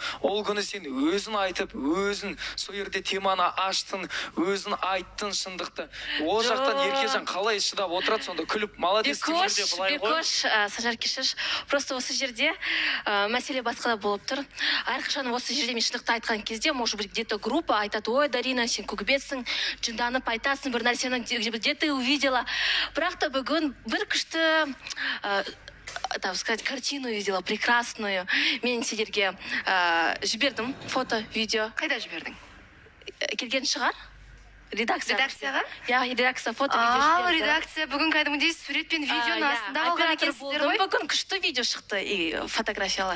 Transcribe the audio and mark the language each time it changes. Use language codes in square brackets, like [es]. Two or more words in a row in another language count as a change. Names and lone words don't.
[kk] Ол күні сен өзін айтып, өзін сол жерде теманы аштың, өзін айттың шындықты. Ол жақтан Еркежан қалай шыдап отырады, сонда күліп, молодец. Бекош, Санжар кешірші, просто осы жерде мәселе басқада болып тұр. Әрқашан осы жерде мен шындықты айтқан кезде, [ru] может быть, где-то группа [kk] айтады, ой, Дарина, сен көкбетсің, жынданып айтасың, бір нәрсені [ru] где ты увидела. [kk] Бірақ та бүгін бір күшті, [ru] так сказать, картину видела, прекрасную. [kk] Мен сендерге жібердім фото, видео. Қайда жібердің? Келген шығар? Редакцияға? Я редакция фото, видео жіберді. Редакция бүгін кәдімгідей сурет пен видеоның астында қалған екенсіздер ғой? Бүгін күшті видео шықты и фотографиялар.